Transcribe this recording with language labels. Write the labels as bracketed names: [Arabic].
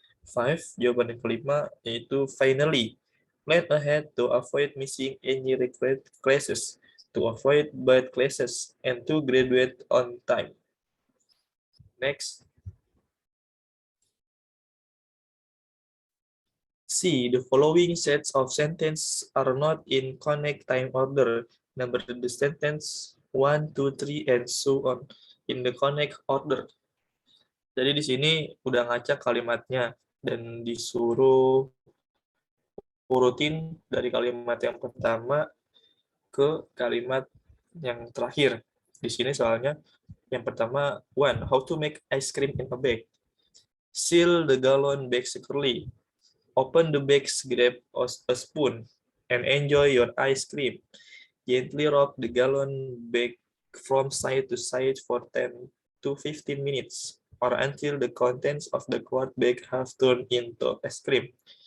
[English] 5. [Indonesian] Jawaban yang kelima, yaitu [English] finally, plan ahead to avoid missing any required classes, to avoid bad classes, and to graduate on time. Next. C. The following sets of sentences are not in connect time order. Number the sentence 1, 2, 3, and so on in the connect order. [Indonesian] Jadi di sini udah ngacak kalimatnya dan disuruh urutin dari kalimat yang pertama ke kalimat yang terakhir. Di sini soalnya yang pertama, 1. [English] How to make ice cream in a bag. Seal the gallon bag securely. Open the bag, grab a spoon, and enjoy your ice cream. Gently rock the gallon bag from side to side for 10 to 15 minutes, or until the contents of the quart bag have turned into ice cream.